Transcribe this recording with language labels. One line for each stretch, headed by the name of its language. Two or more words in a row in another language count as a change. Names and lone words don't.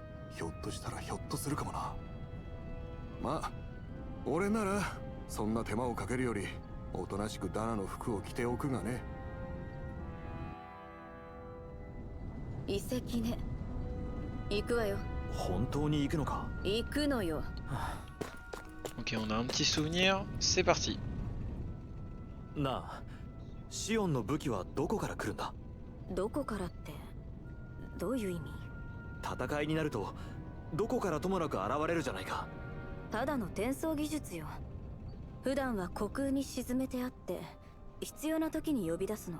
Japanese: ひょっとしたらひょっとするかもな。まあ俺ならそんな手間をかけるよりおとなしくダナの服を着ておくがね。遺跡ね。行くわよ。本当に行くのか？行くのよ。
French: Ok, on a un petit souvenir, c'est parti.
Japanese: なあ、シオンの武器はどこから来るんだ？どこからってどういう意味？戦いになるとどこからともなく現れるじゃないか。ただの転送技術よ。普段は虚空に沈めてあって必要な時に呼び出すの。